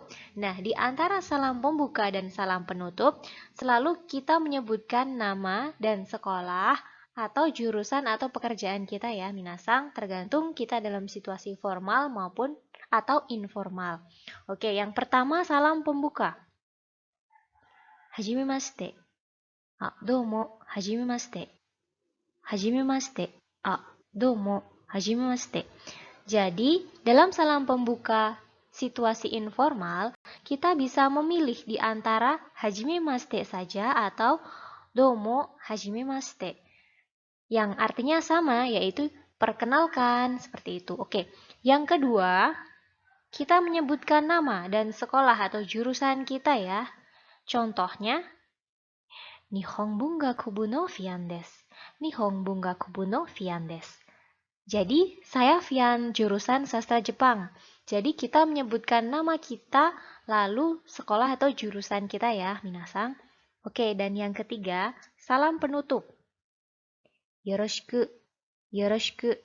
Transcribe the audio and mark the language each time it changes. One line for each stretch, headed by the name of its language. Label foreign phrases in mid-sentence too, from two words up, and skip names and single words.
Indonesian: Nah, di antara salam pembuka dan salam penutup, selalu kita menyebutkan nama dan sekolah atau jurusan atau pekerjaan kita ya, minasan, tergantung kita dalam situasi formal maupun atau informal. Oke, yang pertama salam pembuka.
Japanese: はじめまして。どうも、はじめまして. はじめまして。どうも、はじめまして.
Indonesian: Jadi, dalam salam pembuka situasi informal, kita bisa memilih di antara hajimemashite saja atau
Japanese: どうもはじめまして.
Indonesian: Yang artinya sama, yaitu perkenalkan, seperti itu. Oke, yang kedua, kita menyebutkan nama dan sekolah atau jurusan kita ya. Contohnya,
Japanese: 日本文学部のFianです. 日本文学部のFianです.
Indonesian: Jadi, saya Fian jurusan sastra Jepang. Jadi, kita menyebutkan nama kita, lalu sekolah atau jurusan kita ya, minasan. Oke, dan yang ketiga, salam penutup.
Japanese: よろしく。よろしく.